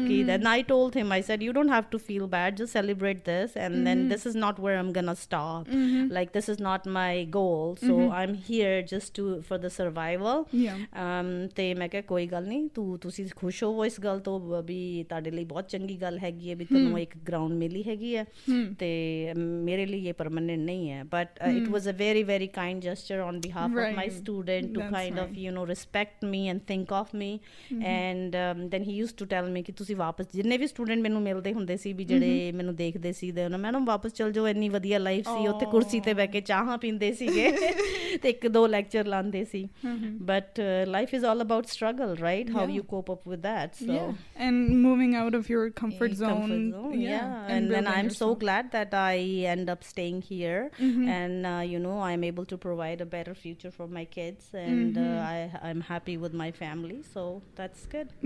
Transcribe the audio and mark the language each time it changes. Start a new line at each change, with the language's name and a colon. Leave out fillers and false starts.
English: ਕਿ then I told him, I said you don't have to feel bad, just celebrate this, and then this is not where I'm gonna stop, like this is not my goal, so I am here just to for the survival.
Punjabi: ਤੇ ਮੈਂ ਕਿਹਾ ਕੋਈ ਗੱਲ ਨਹੀਂ, ਤੁਸੀਂ ਖੁਸ਼ ਹੋਵੋ ਇਸ ਗੱਲ ਤੋਂ ਵੀ ਤੁਹਾਡੇ ਲਈ ਬਹੁਤ ਚੰਗੀ ਗੱਲ ਹੈਗੀ ਹੈ ਵੀ ਤੁਹਾਨੂੰ ਇੱਕ ਗਰਾਊਂਡ ਮਿਲੀ ਹੈਗੀ ਹੈ। ਤੇ ਮੇਰੇ ਲਈ ਇਹ ਪਰਮਾਨੈਂਟ ਨਹੀਂ ਹੈ,
English: But it was a very very kind gesture on behalf of my student to kind of respect me and think of me. and then he used to tell me
Punjabi: ਕਿ ਤੁਸੀਂ ਵਾਪਸ, ਜਿੰਨੇ ਵੀ ਸਟੂਡੈਂਟ ਮੈਨੂੰ ਮਿਲਦੇ ਹੁੰਦੇ ਸੀ ਵੀ ਜਿਹੜੇ ਮੈਨੂੰ ਦੇਖਦੇ ਸੀ, ਦੇ ਮੈਡਮ ਵਾਪਸ ਚਲ ਜਾਓ, ਇੰਨੀ ਵਧੀਆ ਲਾਈਫ ਸੀ ਉੱਥੇ, ਕੁਰਸੀ ਤੇ ਬਹਿ ਕੇ ਚਾਹਾਂ ਪੀਂਦੇ ਸੀਗੇ ਤੇ 1-2 ਲੈਕਚਰ ਲਾਉਂਦੇ ਸੀ।
English: but life is all about struggle, right? how you cope up with that. So and moving out of your comfort zone. And then I'm so glad that I end up staying here, and I'm able to provide a better future for my kids, and I'm happy with my family, so that's good.